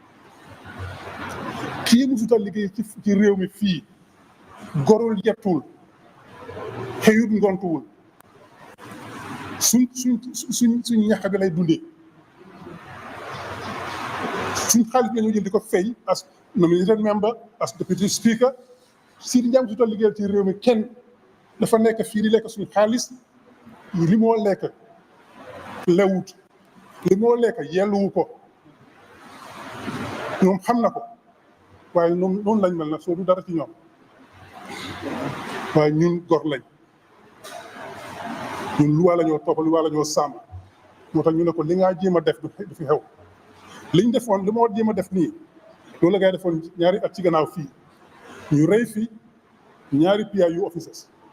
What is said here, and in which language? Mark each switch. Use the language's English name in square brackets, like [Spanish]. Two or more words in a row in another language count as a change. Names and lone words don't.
[Wolof] kii musuta liggéey ci réew mi fii gorul yettul xëyut ngontuwul suñ ñax bi lay dundee suñ xaalis la ñu jël di ko fay [English] as nominated member as deputy speaker [Wolof] Seedy Njie musuta liggéeyal ci réew mi kenn dafa nekk fii di lekk suñ xaalis li moo lekk lewut li moo lekk yelluwu ko ñoom xam na ko waaye noonu lañ mel na soo du dara ci ñoom waaye ñun gor lañ ñun luwaa la ñoo topp luwaa la ñoo sàmm moo tax ñu ne ko li ngaa jéem a def du fi xew liñ defoon li ma war jéem a def nii loolu la ngay defoon ñaari at ci gannaaw fii ñu rey fi ñaari [English] PIU officers